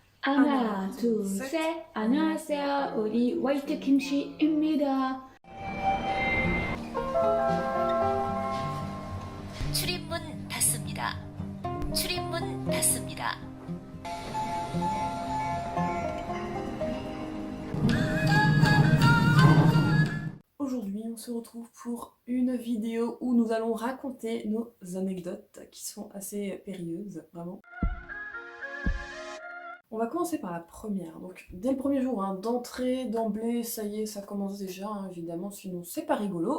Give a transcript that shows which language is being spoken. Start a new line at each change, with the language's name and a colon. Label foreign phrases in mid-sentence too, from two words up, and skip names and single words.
Korean: 하나, 하나, 둘, 둘, 셋. 셋. 안녕하세요. 우리 화이트 김씨입니다. 출입문 닫습니다. 출입문 닫습니다.
French: Aujourd'hui, on se retrouve pour une vidéo où nous allons raconter nos anecdotes qui sont assez périlleuses, vraiment. On va commencer par la première. Donc, dès le premier jour, hein, d'entrée, d'emblée, ça y est, ça commence déjà, hein, évidemment, sinon c'est pas rigolo.